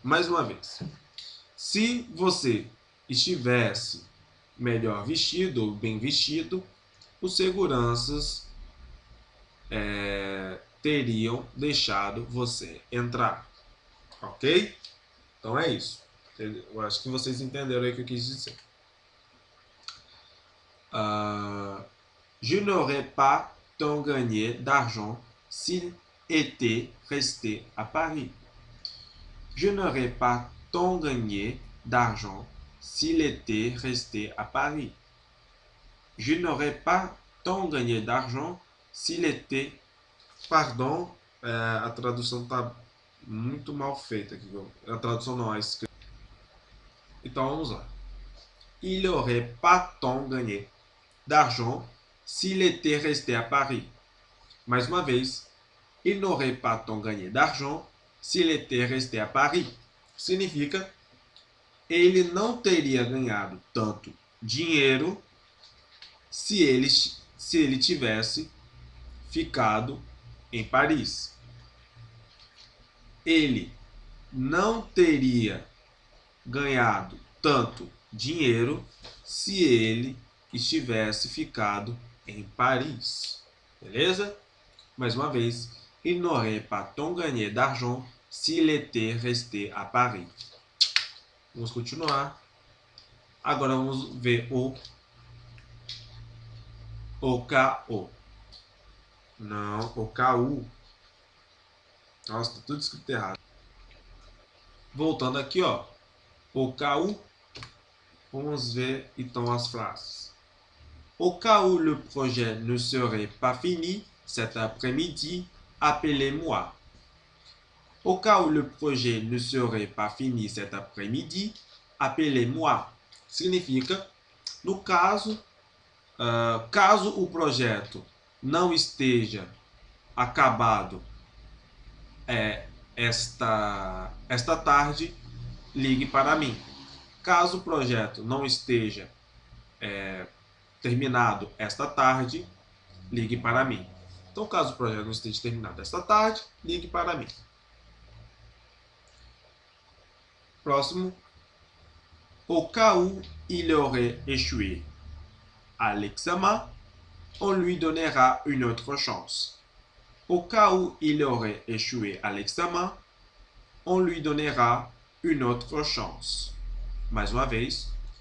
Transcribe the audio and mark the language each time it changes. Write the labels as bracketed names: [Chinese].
[Portuguese] Mais uma vez, se você estivesse melhor vestido ou bem vestido, os seguranças teriam deixado você entrar. Ok? Então é isso. Eu acho que vocês entenderam aí o que eu quis dizer. [French] Je n'aurais pas tant gagné d'argent s'il était resté à Paris. Je n'aurais pas tant gagné d'argent s'il était resté à Paris. Je n'aurais pas tant gagné d'argent s'il était... [Portuguese] Pardon, a tradução está muito mal feita aqui. A tradução não é escrita. Então vamos lá. [French] Il n'aurait pas tant gagné d'argent s'il était resté à Paris. [Portuguese] Mais uma vez, [French] il n'aurait pas tant gagné d'argent s'il était resté à Paris. [Portuguese] Significa, ele não teria ganhado tanto dinheiro se ele tivesse ficado em Paris. Ele não teria ganhado tanto dinheiro se ele estivesse ficado em Paris. Beleza? Mais uma vez, [French] il n'aurait pas tant gagné d'argent s'il était resté à Paris. [Portuguese] Vamos continuar. Agora vamos ver o OKO. Não, OKU. Nossa, tá tudo escrito errado. Voltando aqui, ó. OKU. Vamos ver então as frases. [French] Au cas où le projet ne serait pas fini cet après-midi, appelez-moi. Au cas où le projet ne serait pas fini cet après-midi, appelez-moi. [Portuguese] Significa, no caso, caso o projeto não esteja acabado esta tarde, ligue para mim. Caso o projeto não esteja terminado esta tarde, ligue para mim. Então, caso o projeto não esteja terminado esta tarde, ligue para mim. Próximo. [French] Au cas où il aurait échoué à l'examen, on lui donnera une autre chance. Au cas où il aurait échoué à l'examen, on lui donnera une autre chance. [Portuguese] Mais uma vez.